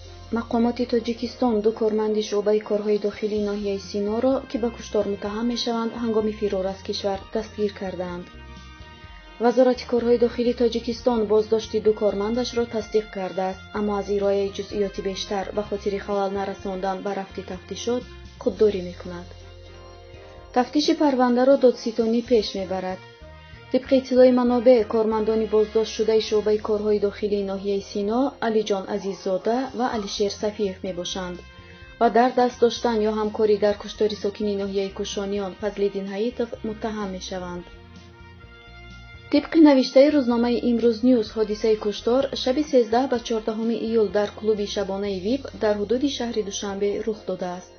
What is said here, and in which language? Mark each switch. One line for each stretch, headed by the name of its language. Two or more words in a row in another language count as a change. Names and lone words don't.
Tajik: мақомоти Тоҷикистон ду корманди шуъбаи корҳои дохилии ноҳияи Синоро, ки ба куштор муттаҳам мешаванд, ҳангоми фирор аз кишвар дастгир карданд. вазорати корҳои дохилии Тоҷикистон боздошти ду кормандашро тасдиқ кардааст, аммо аз ирояи ҷузъиёти бештар ба хотири халал нарасондан ба рафти тафтишот худдорӣ мекунад. тафтиши парвандаро додситонӣ пеш мебарад. طبق اطلاع منابع، کارمندان بازداشت شده شعبه کارهای داخلی ناحیه سینا، علیجان عزیززاده و علیشیر صفیف میباشند و در دست داشتن یا همکاری در کشتار ساکنین ناحیه کوشانیان فضل‌الدین حییتوف متهم میشوند. طبق نوشته روزنامه امروز نیوز، حادثه کشتار شب 13 و 14 ایول در کلوب شبانه ویب در حدود شهر دوشنبه رخ داده است.